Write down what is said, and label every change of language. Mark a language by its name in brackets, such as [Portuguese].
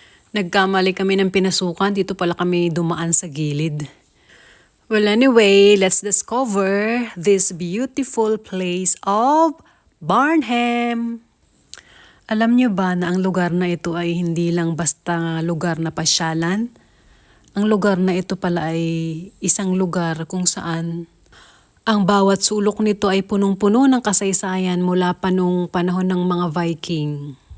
[Filipino] Nagkamali kami ng pinasukan, dito pala kami dumaan sa gilid. [English] Well, anyway, let's discover this beautiful place of Barnham. [Filipino] Alam niyo ba na ang lugar na ito ay hindi lang basta lugar na pasyalan? Ang lugar na ito pala ay isang lugar kung saan ang bawat sulok nito ay punong-puno ng kasaysayan mula pa nung panahon ng mga Viking.